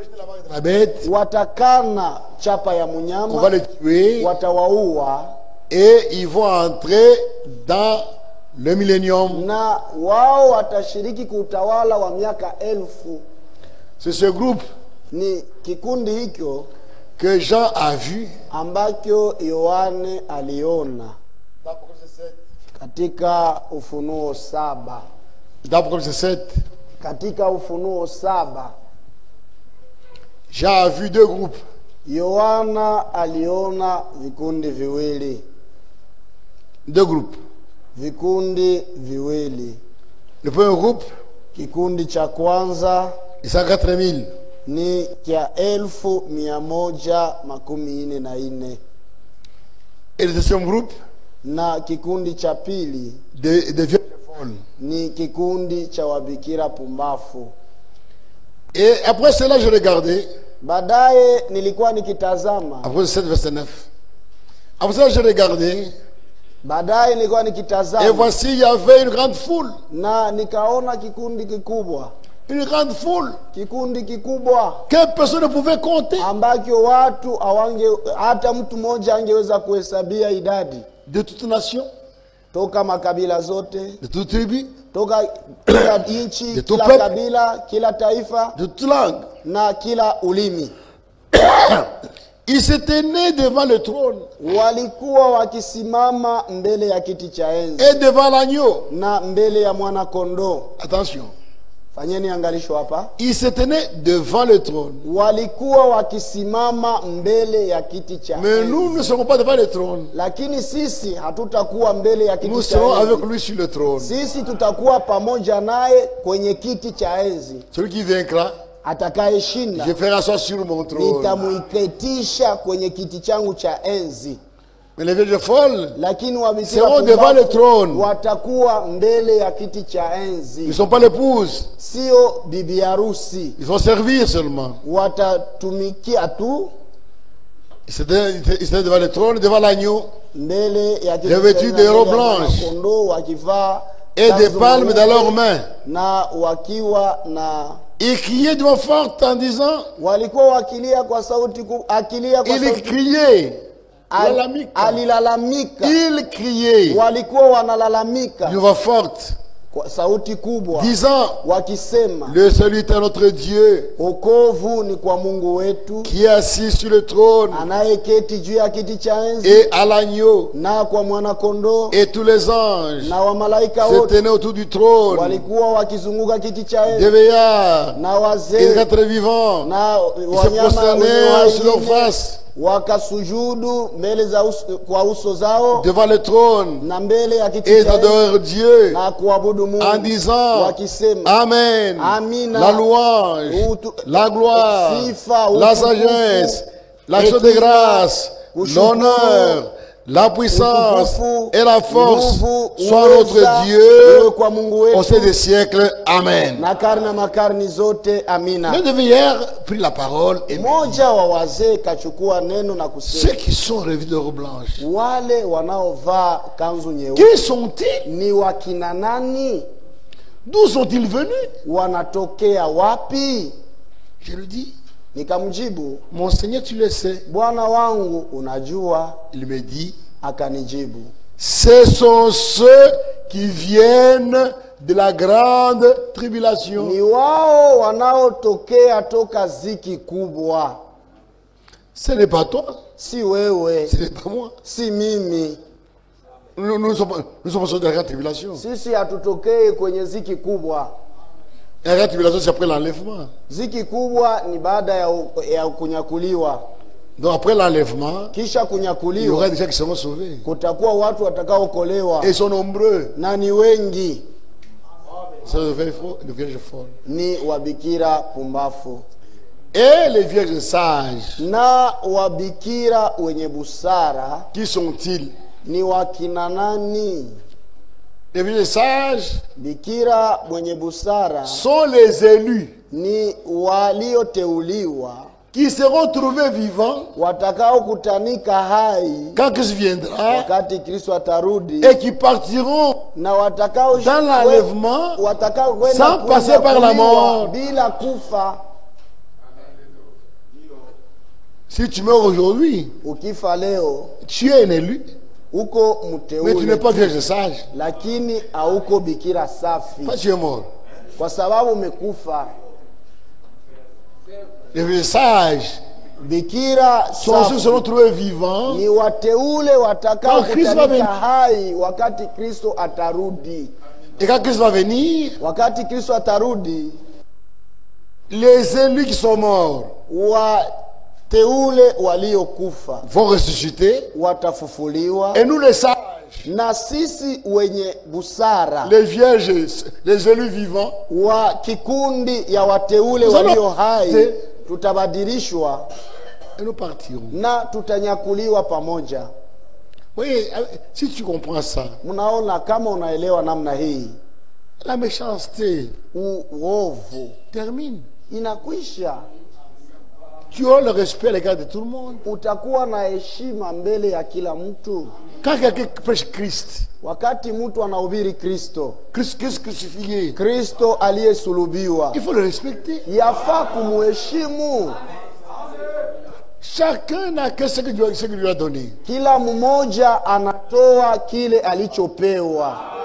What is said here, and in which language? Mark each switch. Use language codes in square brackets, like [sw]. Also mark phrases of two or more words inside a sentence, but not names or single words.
[fr] La bête, [sw] Watakana chapa ya [fr] on va [sw] mnyama, [fr] les tuer. [sw] watawaua, [fr] Et ils vont entrer dans le millénium. [sw] na wao watashiriki kuutawala wa miaka 1000. [fr] C'est ce groupe [sw] Ni kikundi hicho [fr] que Jean a vu [sw] ambacho Yohane aliona katika Ufunuo 7. [fr] d'Apocalypse 7. [sw] Katika Ufunuo 7 [fr] Jean a vu deux groupes. [sw] Yohana aliona vikundi viwili. [fr] Deux groupes. [sw] Vikundi viwili. [fr] Le premier groupe, [sw] Kikundi cha kwanza [fr] ils sont 4000. [sw] ni cha 1144 [fr] Et le deuxième groupe, [sw] na kikundi cha pili [fr] des vierges folles. [sw] ni kikundi cha wabikira pumbafu. [fr] Et après cela, je regardais. [sw] Baadaye nilikuwa nikitazama, [fr] Après 7, verset 9. Après cela, je regardais. [sw] baadaye nilikuwa [fr] Et [sw] nikitazama [fr] voici, il y avait une grande foule. [sw] na nikaona kikundi kikubwa, [fr] Une grande foule [sw] kikundi kikubwa [fr] que personne ne pouvait compter. [sw] ambacho watu hata mtu mmoja angeweza kuhesabia idadi, [fr] De toute nation, [sw] toka makabila zote, [fr] de toute tribu, [sw] toka kila nchi, [fr] De tout [sw] kila [fr] peuple. [sw] kabila, kila taifa [fr] de toute langue. [sw] na kila ulimi. [fr] Ils se tenaient devant le trône [sw] walikuwa wakisimama mbele ya kiti cha enzi [fr] et devant l'agneau. [sw] na mbele ya mwana kondoo. [fr] Attention. [sw] Fanyeni angalisho hapa. [fr] Ils se tenaient devant le trône. [sw] Walikuwa wakisimama mbele ya kiti cha [fr] Mais [sw] enzi. [fr] nous ne serons pas devant le trône. [sw] Lakini sisi hatutakuwa mbele ya [fr] Nous [sw] kiti cha [fr] serons avec [sw] enzi. [fr] lui sur le trône. [sw] Sisi tutakuwa pamoja naye kwenye kiti cha enzi. [fr] Celui qui vaincra, [sw] Atakayeshinda [fr] je ferai asseoir sur mon trône. [sw] nitamuiketisha kwenye kiti changu cha enzi. [fr] Mais les vierges folles [sw] Lakini [fr] seront [sw] wabikira [fr] devant le [sw] pumbavu [fr] trône. [sw] watakuwa mbele ya kiti cha [fr] Ils [sw] enzi. [fr] ne sont pas l'épouse. [sw] Sio bibi harusi, [fr] Ils vont servir seulement. [sw] watatumikia tu [fr] Ils se tenaient devant le trône, devant l'agneau. [sw] mbele ya kiti [fr] Revêtus de robes blanches [sw] kondoo, wakivaa [fr] et des [sw] kanzu [fr] palmes dans [sw] nyeupe [fr] leurs mains. [sw] na wakiwa na [fr] Ils criaient de voix forte en disant, [sw] walikuwa wakilia kwa sauti akilia kwa [fr] ils [sw] sauti [fr] criaient, [sw] alilalamika. [fr] ils criaient [sw] Walikuwa wanalalamika [fr] d'une voix forte, [sw] kwa sauti kubwa [fr] disant, [sw] wakisema, [fr] le salut est à notre Dieu [sw] wokovu ni kwa Mungu wetu [fr] qui est assis sur le trône [sw] anayeketi juu ya kiti cha enzi [fr] et à l'agneau, [sw] na kwa mwana kondoo. [fr] et tous les anges [sw] Na wamalaika [fr] se [sw] wote [fr] tenaient autour du trône, [sw] walikuwa wakizunguka kiti cha [fr] des [sw] enzi, [fr] veillards [sw] na [fr] et des [sw] wazee [fr] êtres vivants. [sw] na [fr] Ils se [sw] wanyama [fr] prosternaient sur leurs [sw] wengine [fr] faces [sw] wakasujudu mbele za kwa uso zao [fr] devant le trône [sw] na mbele ya kiti [fr] et [sw] cha enzi [fr] adorèrent Dieu [sw] na kuabudu [fr] en [sw] Mungu [fr] disant, [sw] wakisema, [fr] Amen, [sw] Amina, [fr] la louange, la gloire, [sw] sifa, [fr] la [sw] utukufu, [fr] sagesse, l'action de [sw] hekima, [fr] grâce, [sw] kushukuru, [fr] l'honneur, la puissance [sw] utukufu, [fr] et la force [sw] nguvu, [fr] soit [sw] uweza, [fr] notre [sw] iwe [fr] Dieu [sw] kwa Mungu [fr] au [sw] wetu [fr] sein des siècles. Amen. [sw] na karne na makarni zote. Amina. [fr] L'un des veilleurs prit la parole et [sw] Mmoja wa wazee kachukua neno na [fr] ceux [sw] kusema, [fr] qui sont revêtus de robes blanches, [sw] wale wanaovaa kanzu nyeupe [fr] qui sont-ils? [sw] ni wakina nani? [fr] D'où sont-ils venus? [sw] Wanatokea wapi? [fr] Je lui dis, [sw] Nikamjibu, [fr] mon Seigneur, tu le sais. [sw] Bwana wangu unajua. [fr] Il me dit, [sw] Akanijibu, [fr] ce sont ceux qui viennent de la grande tribulation. [sw] ni wao wanaotokea toka ziki kubwa. [fr] Ce n'est pas toi, [sw] Si wewe, [fr] ce n'est pas moi. [sw] si mimi. [fr] Nous ne sommes pas sur de la grande tribulation. [sw] Sisi hatutokei kwenye ziki kubwa. [fr] La grande tribulation, c'est après l'enlèvement. [sw] Ziki kubwa ni baada ya kunyakuliwa. [fr] Donc après l'enlèvement, [sw] Kisha [fr] il y aura [sw] kunyakuliwa [fr] des gens qui seront sauvés. [sw] kutakuwa watu watakaokolewa, [fr] Et ils sont nombreux. [sw] na ni wengi, [fr] C'est le vierge folle. [sw] ni wabikira pumbafu [fr] Et les vierges sages, [sw] na wabikira wenye busara. [fr] qui sont-ils? [sw] Ni wakina nani? [fr] Les vierges sages [sw] Bikira mwenye busara [fr] sont les élus [sw] ni walioteuliwa [fr] qui seront trouvés vivants [sw] watakaokutanika hai [fr] quand Christ viendra [sw] wakati Kristo atarudi, [fr] et qui partiront [sw] na watakao [fr] dans l'enlèvement sans passer par la mort. [sw] bila kufa. [fr] Si tu meurs aujourd'hui, [sw] Ukifa leo [fr] tu es un élu, [sw] uko [fr] mais tu n'es [sw] mteule, [fr] pas vierge sage. [sw] lakini hauko bikira safi, [fr] Pas tu es mort. [sw] kwa sababu umekufa. [fr] Les vierges sages [sw] Bikira [fr] sont ceux qui [sw] safi [fr] seront trouvés vivants [sw] ni wateule watakao [fr] Quand Kristo va [sw] kutanika [fr] venir. [sw] hai wakati Kristo atarudi. [fr] et quand Christ va venir, [sw] Wakati Kristo atarudi, [fr] les élus qui sont morts [sw] wateule waliokufa [fr] vont ressusciter [sw] watafufuliwa, [fr] et nous les sages, [sw] na sisi wenye busara [fr] les vierges, les élus vivants, [sw] wa kikundi ya wateule [fr] Nous allons- [sw] walio hai tutabadilishwa [fr] et nous partirons. [sw] na tutanyakuliwa pamoja. [fr] Oui, si tu comprends ça, [sw] Mnaona, kama unaelewa namna hii, [fr] la méchanceté [sw] uovu [fr] termine. [sw] inakwisha. [fr] Tu auras le respect à l'égard de tout le monde. [sw] Utakuwa na heshima mbele ya kila mtu. [fr] Quand quelqu'un prêche Christ, [sw] Wakati mtu anahubiri Kristo, [fr] Christ crucifié, [sw] Kristo aliyesulubiwa, [fr] il faut le respecter. [sw] yafaa kumuheshimu. [fr] Chacun n'a que ce que Dieu lui a donné. [sw] Kila mmoja anatoa kile alichopewa.